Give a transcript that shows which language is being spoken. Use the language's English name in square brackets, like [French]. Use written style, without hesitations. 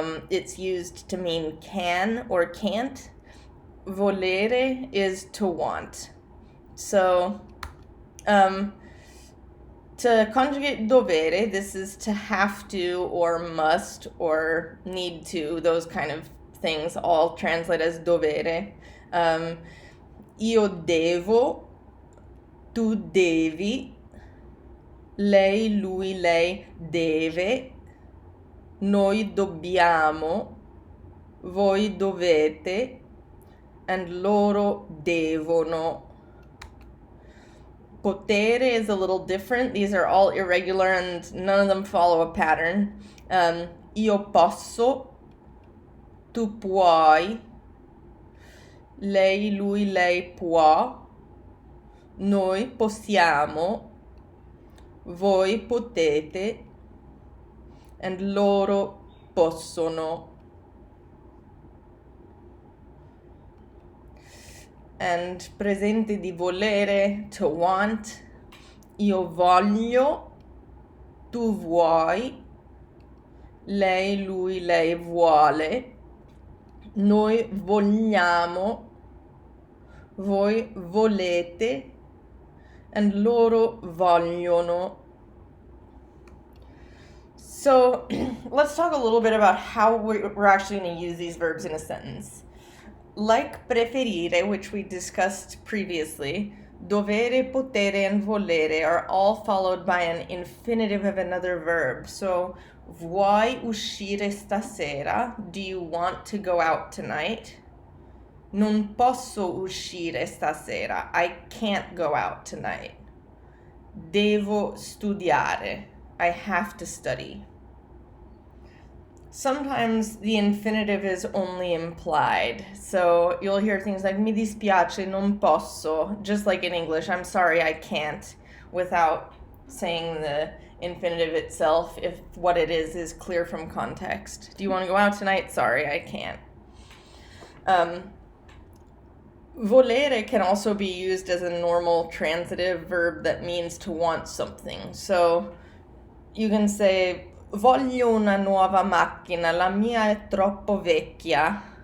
[English] It's used to mean can or can't. Volere is to want. So to conjugate dovere, this is to have to or must or need to, those kind of things all translate as dovere. [Italian] Io devo, tu devi, lei, lui, lei deve, noi dobbiamo, voi dovete, and loro devono. [English] Potere is a little different. These are all irregular and none of them follow a pattern. [Italian] Io posso, tu puoi, lei, lui, lei può, noi possiamo, voi potete, and loro possono. [English] And [Italian] presente di volere, [English] to want. [Italian] Io voglio, tu vuoi, lei, lui, lei vuole, noi vogliamo, voi volete, and loro vogliono. [English] So let's talk a little bit about how we're actually going to use these verbs in a sentence. Like preferire, which we discussed previously, dovere, potere, and volere are all followed by an infinitive of another verb. [Italian] So, vuoi uscire stasera? [English] Do you want to go out tonight? [Italian] Non posso uscire stasera. [English] I can't go out tonight. [Italian] Devo studiare. [English] I have to study. Sometimes the infinitive is only implied. So you'll hear things like [Italian] mi dispiace, non posso, [English] just like in English, I'm sorry, I can't, without saying the infinitive itself if what it is clear from context. Do you want to go out tonight? Sorry, I can't. Volere can also be used as a normal transitive verb that means to want something. So you can say, [Italian] voglio una nuova macchina, la mia è troppo vecchia.